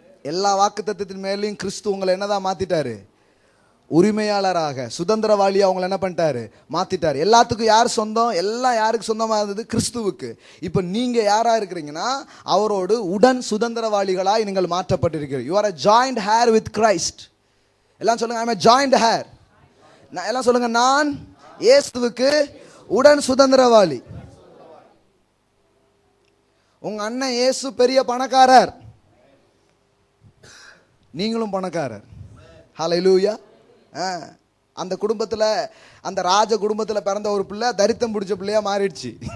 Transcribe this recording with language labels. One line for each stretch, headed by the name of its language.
Tamil: எல்லா வாக்குத்தத்தத்தின் மேலேயும் கிறிஸ்து உங்களை என்னதான் மாத்திட்டாரு? உரிமையாளராக, சுதந்திரவாளியாக அவங்களை என்ன பண்ணிட்டாரு? மாத்திட்டாரு. எல்லாத்துக்கும் யார் சொந்தம்? எல்லாம் யாருக்கு சொந்தமாக இருந்தது? கிறிஸ்துவுக்கு. இப்போ நீங்க யாரா இருக்கிறீங்கன்னா, அவரோடு உடன் சுதந்திரவாளிகளாய் நீங்கள் மாற்றப்பட்டிருக்கிறீர்கள்.
English: You are a joined hair with Christ.
Tamil: எல்லாம் சொல்லுங்க,
English: I am a joined hair.
Tamil: எல்லாம் சொல்லுங்க, நான் இயேசுவுக்கு உடன் சுதந்திரவாளி. உங்க அண்ணன் இயேசு பெரிய பணக்காரர், நீங்களும் பணக்காரர். ஹல்லேலூயா. அந்த குடும்பத்தில், அந்த ராஜ குடும்பத்தில் பிறந்த ஒரு பிள்ளை தரித்திரம் பிடிச்ச பிள்ளையா மாறிடுச்சு.